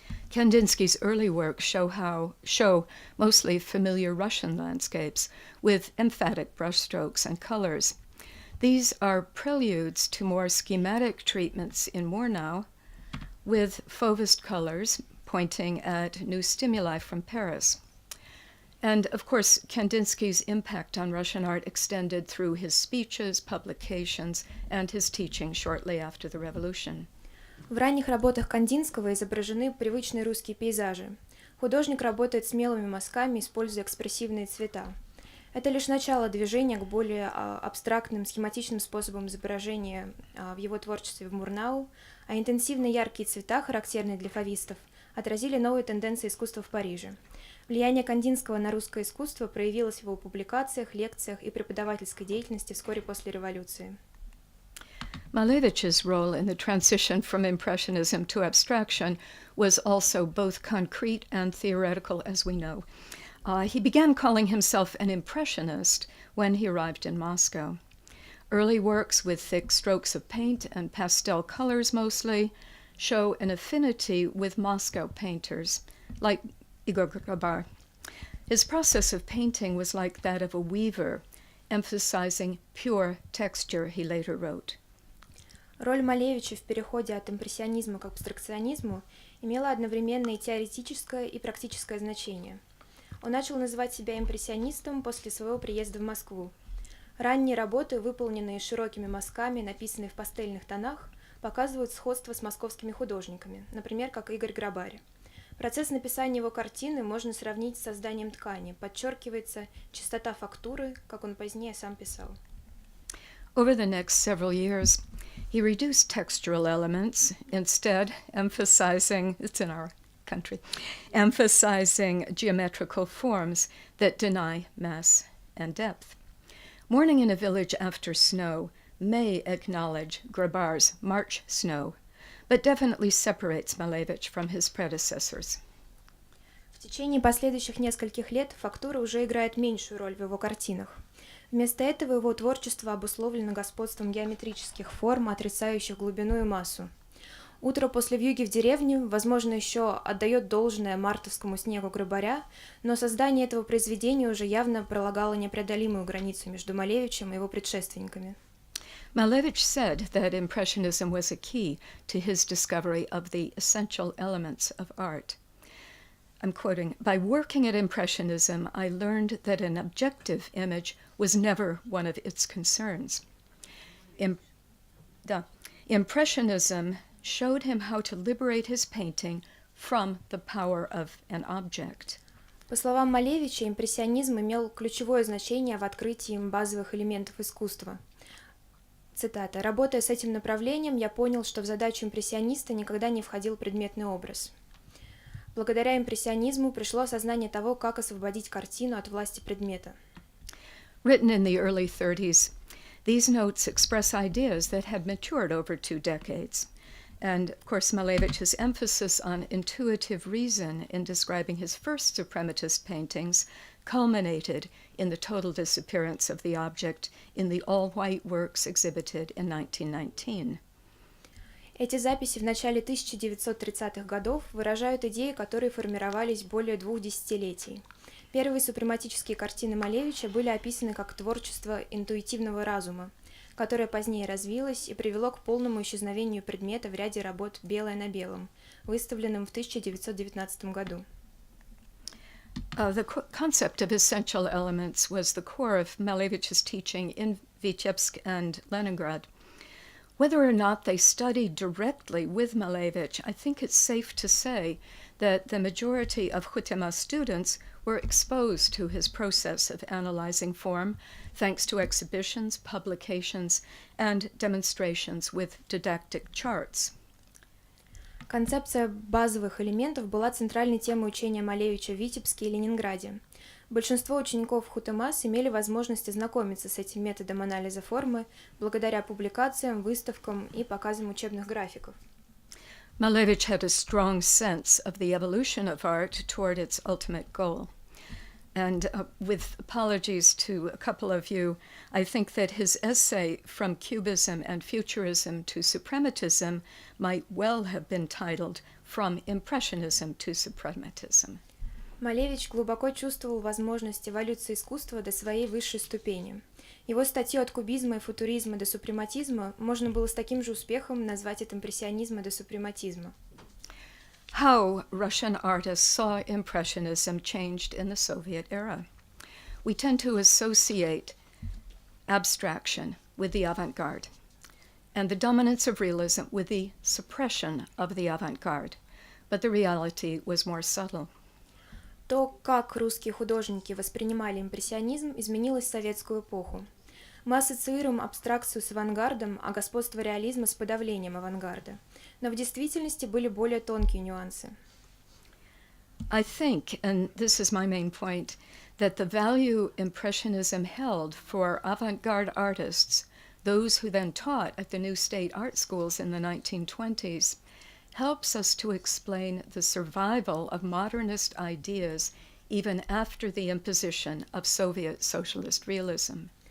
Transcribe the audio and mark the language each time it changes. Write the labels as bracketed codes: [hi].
[en] Kandinsky's early works show mostly familiar Russian landscapes with emphatic brushstrokes and colors. These are preludes to more schematic treatments in Murnau, with fauvist colors pointing at new stimuli from Paris. And of course, Kandinsky's impact on Russian art extended through his speeches, publications, and his teaching shortly after the revolution. [ru] В ранних работах Кандинского изображены привычные русские пейзажи. Художник работает смелыми мазками, используя экспрессивные цвета. Это лишь начало движения к более абстрактным, схематичным способам изображения в его творчестве в Мурнау, а интенсивно яркие цвета, характерные для фавистов, отразили новые тенденции искусства в Париже. Влияние Кандинского на русское искусство проявилось в его публикациях, лекциях и преподавательской деятельности вскоре после революции. [en] Malevich's role in the transition from impressionism to abstraction was also both concrete and theoretical, as we know. He began calling himself an impressionist when he arrived in Moscow. Early works with thick strokes of paint and pastel colors mostly show an affinity with Moscow painters, like Igor Grabar. His process of painting was like that of a weaver, emphasizing pure texture, he later wrote. [ru] Роль Малевича в переходе от импрессионизма к абстракционизму имела одновременно и теоретическое, и практическое значение. Он начал называть себя импрессионистом после своего приезда в Москву. Ранние работы, выполненные широкими мазками, написанные в пастельных тонах, показывают сходство с московскими художниками, например, как Игорь Грабарь. Процесс написания его картины можно сравнить с созданием ткани, подчеркивается чистота фактуры, как он позднее сам писал. [en] Over the next several years, he reduced textural elements, instead emphasizing, it's in our country, emphasizing geometrical forms that deny mass and depth. Morning in a Village After Snow may acknowledge Grabar's March Snow, but definitely separates Malevich from his predecessors. [ru] В течение последующих нескольких лет фактура уже играет меньшую роль в его картинах. Вместо этого его творчество обусловлено господством геометрических форм, отрицающих глубину и массу. «Утро после вьюги в деревне», возможно, еще отдает должное мартовскому снегу Грабаря, но создание этого произведения уже явно пролагало непреодолимую границу между Малевичем и его предшественниками. [en] Malevich said that Impressionism was a key to his discovery of the essential elements of art. I'm quoting, "By working at Impressionism, I learned that an objective image was never one of its concerns. Impressionism showed him how to liberate his painting from the power of an object." [ru] По словам Малевича, импрессионизм имел ключевое значение в открытии им базовых элементов искусства. Цитата. «Работая с этим направлением, я понял, что в задачу импрессиониста никогда не входил предметный образ. Благодаря импрессионизму пришло осознание того, как освободить картину от власти предмета». [en] Written in the early 30s, these notes express ideas that had matured over 2 decades. And, of course, Malevich's emphasis on intuitive reason in describing his first suprematist paintings culminated in the total disappearance of the object in the all-white works exhibited in 1919. [ru] Эти записи в начале 1930-х годов выражают идеи, которые формировались более 2 десятилетий. Первые супрематические картины Малевича были описаны как творчество интуитивного разума, которое позднее развилось и привело к полному исчезновению предмета в ряде работ «Белое на белом», выставленном в 1919 году. [en] The concept of essential elements was the core of Malevich's teaching in Vitebsk and Leningrad. Whether or not they studied directly with Malevich, I think it's safe to say that the majority of Khutema students were exposed to his process of analyzing form, thanks to exhibitions, publications, and demonstrations with didactic charts. [ru] Концепция базовых элементов была центральной темой учения Малевича в Витебске и Ленинграде. Большинство учеников ХУТМАС имели возможность ознакомиться с этим методом анализа формы благодаря публикациям, выставкам и показам учебных графиков. [en] Malevich had a strong sense of the evolution of art toward its ultimate goal. And with apologies to a couple of you, I think that his essay From Cubism and Futurism to Suprematism might well have been titled From Impressionism to Suprematism. [ru] Малевич глубоко чувствовал возможность эволюции искусства до своей высшей ступени. Его статью «От кубизма и футуризма до супрематизма» можно было с таким же успехом назвать «От импрессионизма до супрематизма». [en] How Russian artists saw Impressionism changed in the Soviet era. We tend to associate abstraction with the avant-garde, and the dominance of realism with the suppression of the avant-garde, but the reality was more subtle. [ru] То, как русские художники воспринимали импрессионизм, изменилось в советскую эпоху. Мы ассоциируем абстракцию с авангардом, а господство реализма с подавлением авангарда. Но в действительности были более тонкие нюансы. [en] I think, and this is my main point, that the value Impressionism held for avant-garde artists, those who then taught at the new state art schools in the 1920s, helps us to explain the survival of modernist ideas even after the imposition of Soviet socialist realism.